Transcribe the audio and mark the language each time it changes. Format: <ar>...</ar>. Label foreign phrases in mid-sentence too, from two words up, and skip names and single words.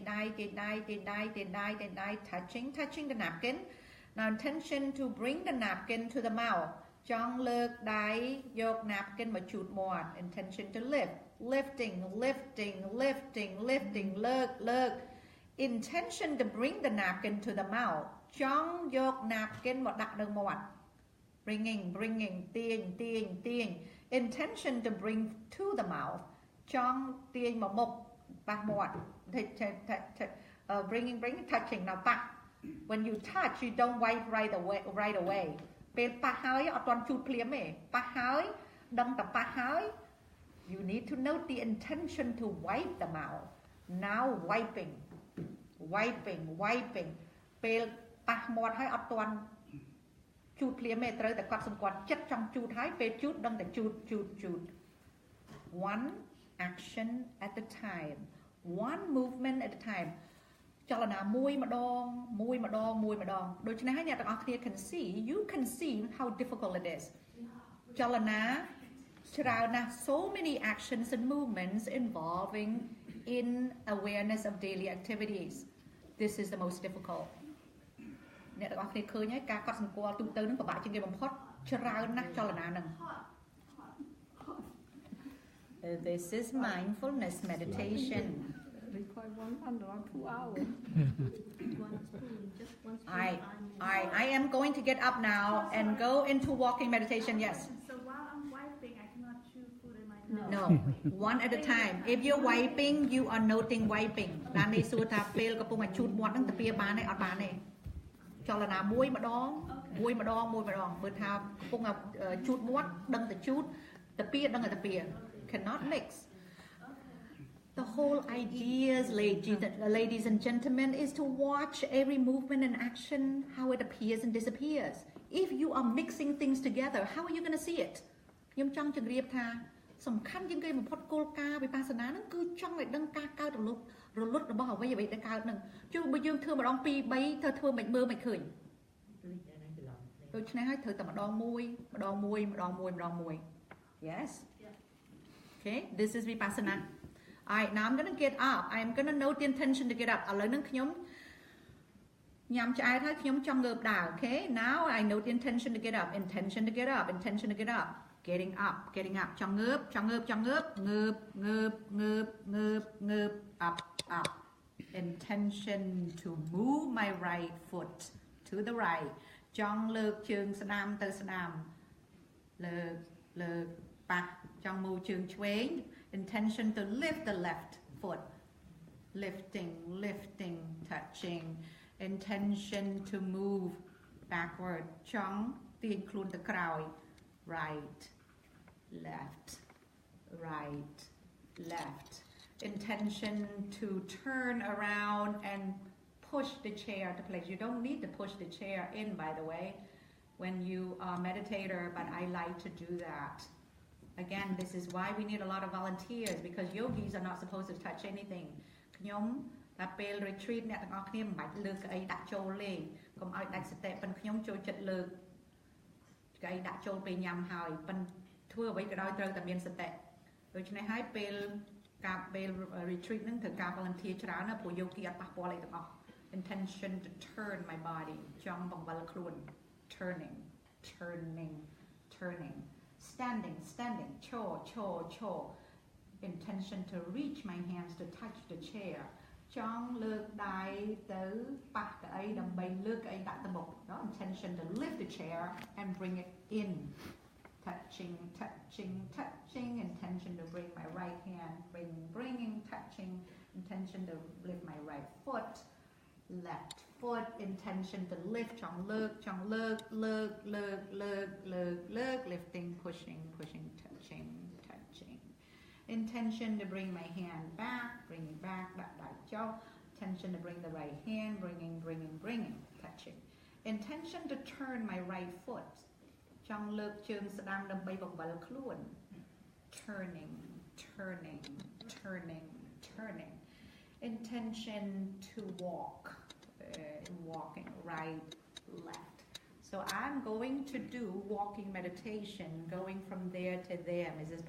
<en>touching the napkin now intention to bring the napkin to the mouth</en> <km>ចង់លើកដៃយក napkin មកជូតមាត់</km> <en>intention to lifting លើក intention to bring the napkin to the mouth</en> <km>ចង់យក napkin មកដាក់នៅ</km> <en>មាត់ bringing ទាញ intention to bring to the mouth</en> <km>ចង់ទាញមកមុខប៉ះមាត់</km> <en>bringing touching now ប៉ះ when you touch you don't wipe right away</en> <km>ពេលប៉ះហើយអត់ទាន់ជូតភ្លាមទេប៉ះហើយដឹងតែប៉ះហើយ</km> <en>you need to note the intention to wipe the mouth now wiping</en> <km>ពេលប៉ះមាត់ហើយអត់ទាន់ជូតភ្លាមទេត្រូវតែកត់សម្គាល់ចិត្តចង់ជូតហើយពេលជូតដឹងតែជូត</km> <en>one action at a time one movement at a time</en> <km>ចលនាមួយម្ដងដូច្នេះហើយអ្នកទាំងអស់</km> <en>គ្នា you can see how difficult it is</en> <km>ចលនាច្រើនណាស់</km> <en>so many actions and movements involving in awareness of daily activities this is the most difficult</en> <km>អ្នកទាំងអស់គ្នាឃើញហើយការកត់សម្គាល់ទូទៅនឹងពិបាកជាងគេបំផុតច្រើនណាស់ចលនាហ្នឹង</km> <en>This is mindfulness meditation. Require 2 hours. I am going to get up now and go into walking meditation. Yes. So while I'm wiping, I cannot chew food in my mouth. No, one at a time. If you're wiping, you are noting wiping.</en> <km>ដាននេះសួរថាពេលកំពុងតែជូតមាត់ហ្នឹងទៅពៀបានទេអត់បានទេចលនាមួយម្ដងបើថាកំពុងតែជូតមាត់ដឹងតែជូតទៅពៀដឹងតែទៅពៀ</km> <en>cannot mix. The whole idea, ladies and gentlemen, is to watch every movement and action, how it appears and disappears. If you are mixing things together, how are you going to see it?</en> <km>ខ្ញុំចង់ជម្រាបថាសំខាន់ជាងគេបំផុតគោលការណ៍វិបស្សនាហ្នឹងគឺចង់ឲ្យដឹងការកើតរលត់របស់អ្វីដែលកើតហ្នឹងជួបបើយើងធ្វើម្ដង2 3ទៅធ្វើមិនមើលមិនឃើញ អ ដូច្នេះហើយត្រូវតែម្ដងមួយ Yes.</km> <en>Okay, this is vipassana. Alright, now I'm going to get up. I'm going to note the intention to get up.</en> <km>ឥឡូវហ្នឹងខ្ញុំញ៉ាំឆ្អែតហើយខ្ញុំចង់ងើបដើរ</km> <en>Okay, now I note the intention to get up. Intention to get up. Intention to get up. Getting up.</en> <km>ចង់ងើប up.</km> <en>Intention to move my right foot to the right.</en> <km>ចង់លើកជើងស្ដាំទៅស្ដាំ លើកប៉ះចង់</km> <en>move</en> <km>ជើងឆ្វេង</km> <en>intention to lift the left foot, lifting, touching, intention to move backward</en> <km>ចង់ទាញខ្លួនទៅក្រោយ</km> <en>right, left, intention to turn around and push the chair to place. You don't need to push the chair in, by the way, when you are a meditator, but I like to do that. Again, this is why we need a lot of volunteers, because yogis are not supposed to touch anything.</en> <km>ខ្ញុំតែពេល retreat អ្នកទាំងអស់គ្នាមិនបាច់លើកអីដាក់ចូលលេងកុំឲ្យដាច់សតិប៉ុន្តែខ្ញុំចូលចិត្តលើកកីដាក់ចូលពេលញ៉ាំហើយប៉ុន្តែធ្វើអ្វីក៏ដោយត្រូវតែមានសតិដូច្នេះហើយពេល retreat ហ្នឹងត្រូវការ volunteer ច្រើនណាព្រោះ yogi អត់ប៉ះពាល់អីទាំងអស់</km> <en>intention to turn my body</en> <km>ចង់បង្វិលខ្លួន turning</km> <en>standing chaw intention to reach my hands to touch the chair</en> <km>ចង់លើកដៃទៅប៉ះកៅអីដើម្បីលើកកៅអីដាក់ទៅមុខ</km> <en>intention to lift the chair and bring it in touching intention to bring my right hand bringing touching intention to lift my right foot left foot intention to lift</en> <km>ចង់លើក</km> <en>lifting pushing touching intention to bring my hand back bringing back that jaw intention to bring the right hand bringing touching intention to turn my right foot</en> <km>ចង់លើកជើងស្ដាំដើម្បីបង្វិលខ្លួន</km> <en>turning intention to walking right left. So I'm going to do walking meditation going from there to there, Mrs.</en>